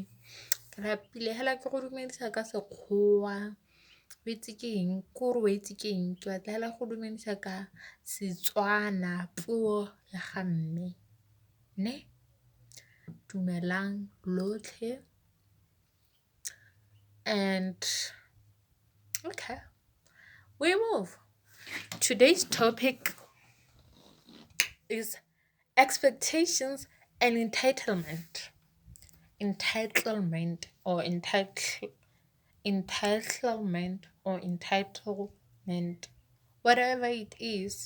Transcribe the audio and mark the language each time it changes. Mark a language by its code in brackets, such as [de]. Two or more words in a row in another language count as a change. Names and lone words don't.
[tn] Ke lapile hela ke go dumedisa ka Sekgowa. O itse ke eng? Ke gore o itse ke eng? Ke batla hela go dumedisa ka Setswana, puo ya ga mme. Ne? Dumelang lotlhe. [en] And okay, we move. Today's topic is expectations and entitlement. Entitlement or entitlement or entitlement, whatever it is.